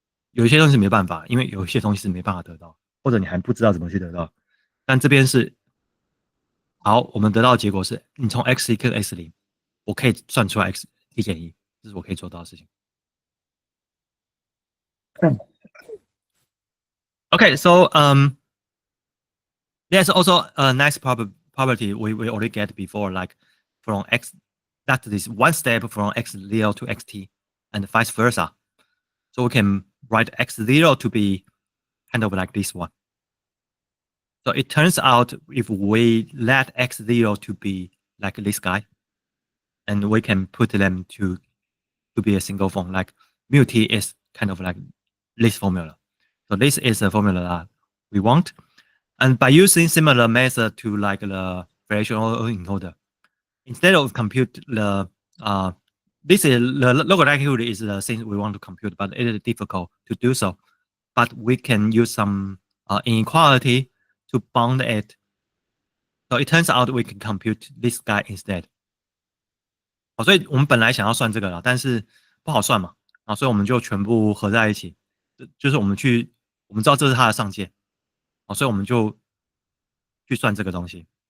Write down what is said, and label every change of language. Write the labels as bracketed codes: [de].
[zh] 有一些东西没办法，因为有一些东西是没办法得到，或者你还不知道怎么去得到。但这边是。好，我们得到的结果是，你从 x1跟 x0，我可以算出来 x t 减1，这是我可以做到的事情。 [en] Okay, so there's also a nice property we already get before, like from x, that is one step from x0 to xt, and vice versa. So we can write x0 to be kind of like this one. So it turns out if we let x0 to be like this guy, and we can put them to be a single form, like mu t is kind of like this formula. So this is the formula that we want. And by using similar method to like the variational encoder, instead of compute the this is the log likelihood is the thing we want to compute, but it is difficult to do so. But we can use some inequality to bound it. So it turns out we can compute this guy instead. [zh] 好，所以我们本来想要算这个啦，但是不好算嘛，所以我们就全部合在一起。就是我们知道这是它的上限，所以我们就去算这个东西。